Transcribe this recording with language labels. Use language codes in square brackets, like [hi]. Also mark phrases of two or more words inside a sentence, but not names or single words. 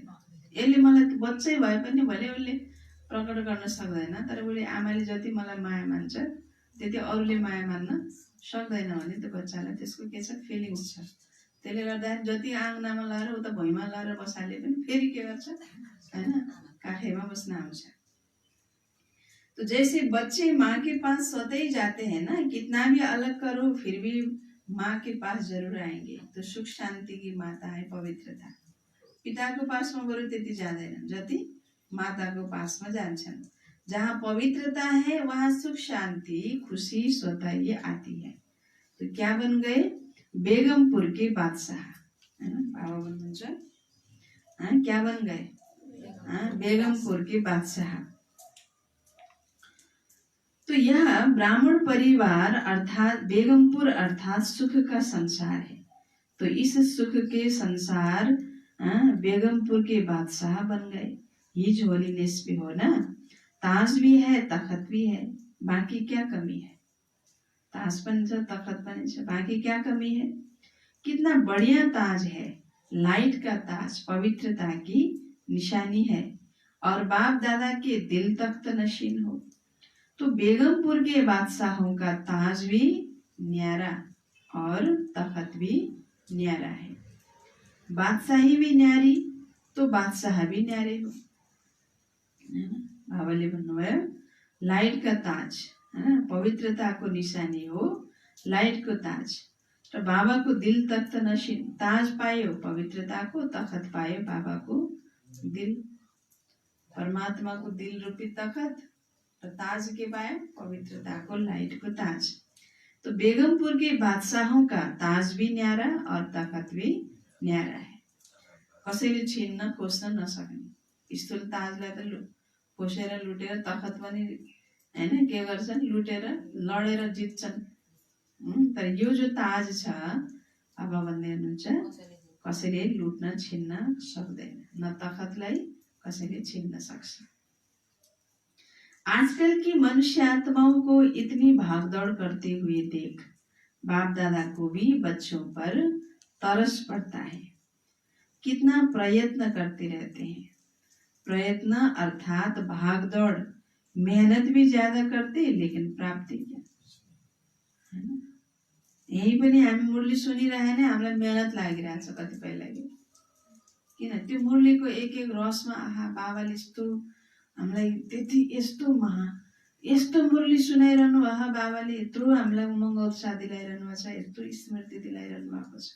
[ne] यसले मलाई बच्चै भए पनि भले उसले प्रकट गर्न सक्दैन, तर उसले आमाले जति मलाई माया मान्छ त्यति अरूले माया मान्न सक्दैन भने त्यो बच्चालाई त्यसको के छ? फिलिङ्स छ। त्यसले गर्दा जति आँगनामा लाएर उता भुइँमा लाएर बसाले पनि फेरि के गर्छ होइन, काखैमा बस्न आउँछ। [hi] तो जैसे बच्चे माँ के पास स्वतः ही जाते हैं ना, कितना भी अलग करो फिर भी माँ के पास जरूर आएंगे। तो सुख शांति की माता है पवित्रता। [ne] पिताको पासमा बरु त्यति जाँदैनन् जति माताको पासमा जान्छन्। [hi] जहाँ पवित्रता है वहाँ सुख शांति खुशी स्वतः ही आती है। तो क्या बन गए? बेगमपुर के बादशाह है ना, [ne] बाबा भन्नुहुन्छ [hi] क्या बन गए? बेगमपुर के बादशाह। तो यह ब्राह्मण परिवार अर्थात बेगमपुर अर्थात सुख का संसार है। तो इस सुख के संसार बेगमपुर के बादशाह बन गए। [en] his holiness [hi] भी हो ना, ताज भी है तखत भी है, बाकी क्या कमी है? [ne] ताज पनि छ तखत पनि छ, [hi] बाकी क्या कमी है? कितना बढ़िया ताज है, लाइट का ताज पवित्रता की निशानी है और बाप दादा के दिल तख्त नशीन हो। तो बेगमपुर के बादशाहों का ताज भी न्यारा और तखत भी न्यारा है। बादशाही भी न्यारी तो बादशाह भी न्यारे हो। [ne] बाबाले भन्नुभयो [hi] लाइट का ताज है, [ne] पवित्रता को निशानी हो, लाइट को ताज। र बाबाको दिल तख्त नशीन, ताज पायो पवित्रता को, तखत पायो बाबा को दिल, परमात्मा को दिल रूपी तखत र ताज के पायो पवित्रता को लाइट को ताज। [hi] तो बेगमपुर के बादशाहों का ताज भी न्यारा और तखत भी न्यारा है। [ne] कसैले छिन्न खोज्न नसक्ने स्थूल ताजलाई त खोसेर लुटेर, तखत पनि हैन के गर्छन्? लुटेर लडेर जित्छन्। तर यो जो ताज छ बाबा भन्दै हुनुहुन्छ कसैले लुट्न छिन्न सक्दैन, न तखतलाई कसैले छिन्न सक्छ। [hi] आजकल की मनुष्य आत्माओं को इतनी भागदौड़ करते हुए देख बाप दादा को भी बच्चों पर तरस पड़ता है। कितना प्रयत्न करते रहते हैं। प्रयत्न अर्थात भागदौड़, मेहनत भी ज्यादा करते लेकिन प्राप्ति क्या है ना? [ne] यही पनि हामी मुरली सुनिरहे नै हामीलाई मेहनत लागिरहेछ कतिपय लागि। किन? त्यो मुरलीको एक एक रसमा आहा बाबाले यस्तो हामीलाई त्यति यस्तो मुरली सुनाइरहनु आहा बाबाले यत्रो हामीलाई उमङ्ग उत्साह दिलाइरहनु भएको छ, यत्रो स्मृति दिलाइरहनु भएको छ।